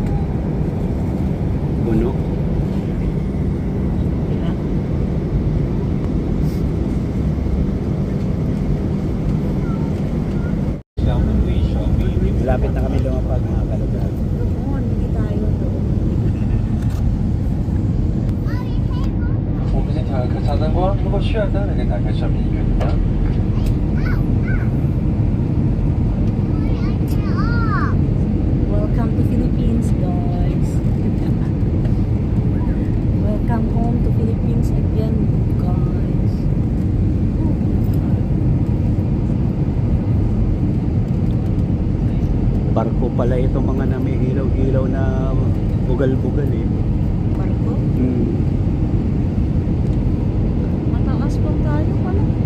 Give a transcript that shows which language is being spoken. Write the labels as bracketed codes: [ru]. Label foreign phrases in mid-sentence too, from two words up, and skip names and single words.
[tl] Puno. Diba? Malapit na kami lumapag mga kalugar. Doon, hindi tayo doon. [zh] 我们先调个小灯光，如果需要灯的，可以打开上面一个灯。 [en] Welcome to Philippines, guys. Welcome home to Philippines again, guys. [tl] Barko pala itong mga na may ilaw-ilaw na bugal-bugal eh. Barko? Mataas pa tayo pala.